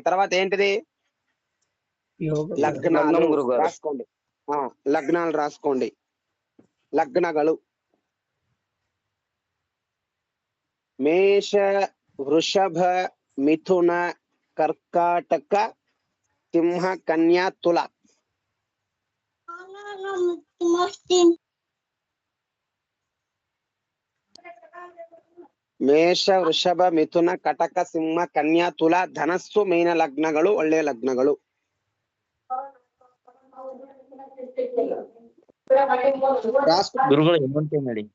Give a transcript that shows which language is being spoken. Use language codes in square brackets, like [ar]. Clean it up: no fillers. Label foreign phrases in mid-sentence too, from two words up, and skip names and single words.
[te] తర్వాత ఏంటిది? లగ్నాలు రాసుకోండి. లగ్నాలు రాసుకోండి. లగ్నಗಳು మేష, వృషభ, మిథున, కర్కాటక, సింహ, కన్యా, తుల. [kn] ಮೇಷ, ವೃಷಭ, ಮಿಥುನ, ಕಟಕ, ಸಿಂಹ, ಕನ್ಯಾ, ತುಲ, ಧನಸ್ಸು, ಮೀನ ಲಗ್ನಗಳು ಒಳ್ಳೆಯ ಲಗ್ನಗಳು. ಗುರುಗಳು ಇನ್ನೊಂದ್ ಟೈಮ್ ಹೇಳಿ.